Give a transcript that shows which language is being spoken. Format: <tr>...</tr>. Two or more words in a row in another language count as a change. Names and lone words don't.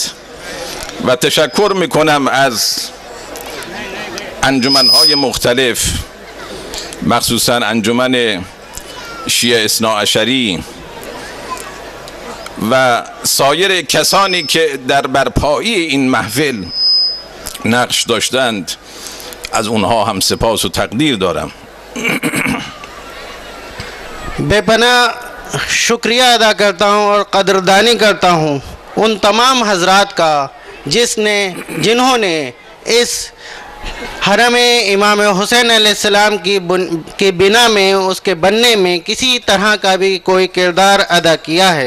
<fa>و تشکر می کنم از انجمنهای مختلف، مخصوصا انجمن شیعه اثناعشری و سایر کسانی که در برپایی این محفل نقش داشتند، از اونها هم سپاس و تقدیر دارم.</fa> <hi>बेपनाह शुक्रिया अदा करता हूँ और कदरदानी करता हूँ उन तमाम हज़रात का जिन्होंने इस हरम इमाम हुसैन अलैहिस्सलाम की बिना में, उसके बनने में किसी तरह का भी कोई किरदार अदा किया है।</hi>